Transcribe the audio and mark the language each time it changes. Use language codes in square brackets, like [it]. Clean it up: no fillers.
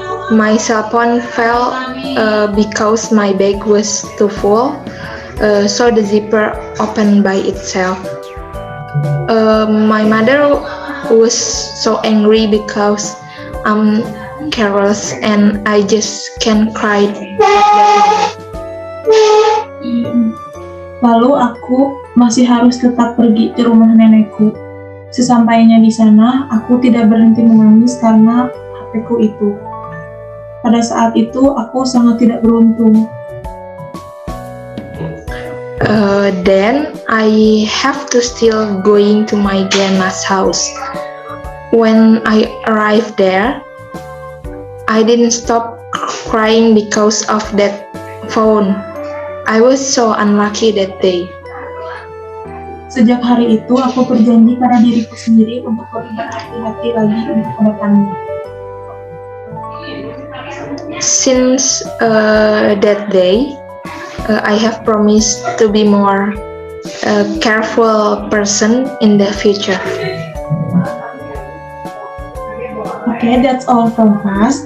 [en] My cell phone fell because my bag was too full, so the zipper opened by itself. My mother was so angry because I'm careless and I just can't cry. [id] Lalu aku masih harus tetap pergi ke rumah nenekku. Sesampainya di sana, aku tidak berhenti menangis karena HP-ku itu. Pada saat itu, aku sangat tidak beruntung. [en] Then I have to still going to my grandma's house. When I arrived there, I didn't stop crying because of that phone. I was so unlucky that day. [id] Sejak hari itu, aku berjanji pada diriku sendiri untuk lebih berhati-hati lagi untuk kedepannya. [en] Since that day, I have promised to be more careful person in the future. Okay, that's all from us.